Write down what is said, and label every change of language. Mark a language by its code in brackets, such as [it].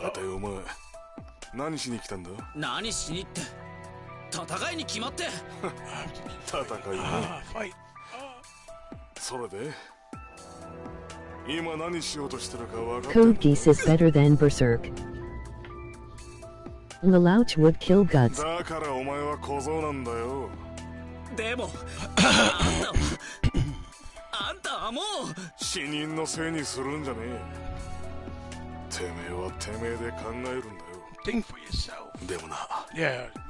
[ja] だってお前、何しに来たんだ？何しにって。戦いに決まって。戦いね。それで今何しようとしてるか分かった。 [en] Code Geass is better than Berserk. Lelouch would kill Guts. [ja] だからお前は小僧なんだよ。でもあんたはもう死人のせいにするんじゃねえ。てめえはてめえで考えるんだよ。 [en] Think for yourself. [ja] でもな、 [en] Yeah,